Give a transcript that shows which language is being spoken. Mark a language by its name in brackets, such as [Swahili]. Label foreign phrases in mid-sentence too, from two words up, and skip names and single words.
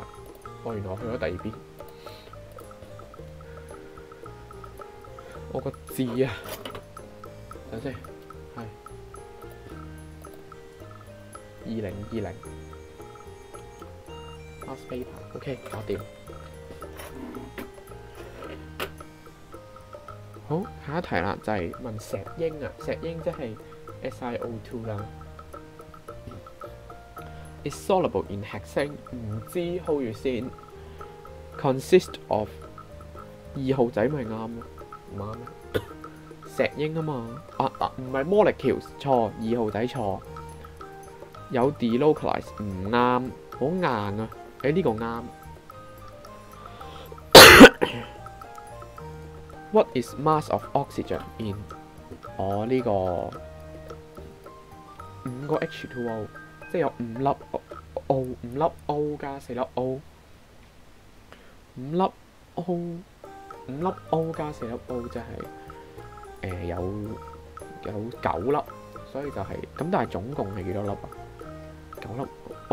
[Cantonese] 哦，原來我去咗第二邊。我個字啊，等先，係2020。 [English] Past paper， [Cantonese] OK，搞掂。好，下一題啦，就係問石英啊，石英即係 SiO2 啦。 [English] Is soluble in hexane， [Cantonese] 唔知 hold 住先。 [English] Consist of [Cantonese] 2 號仔咪啱咯，唔啱咩？石英啊嘛，唔係 molecules 錯，2號仔錯。有 delocalize 唔啱，好硬啊！呢個啱。 [English] What is mass of oxygen in？ [Cantonese] 呢個5個 H2O， 即係有5粒 O， 5粒 O 加4粒 O， 5粒 O 加4粒 O， 即係有9粒，所以就係咁。但係總共係幾多粒啊？9粒 O。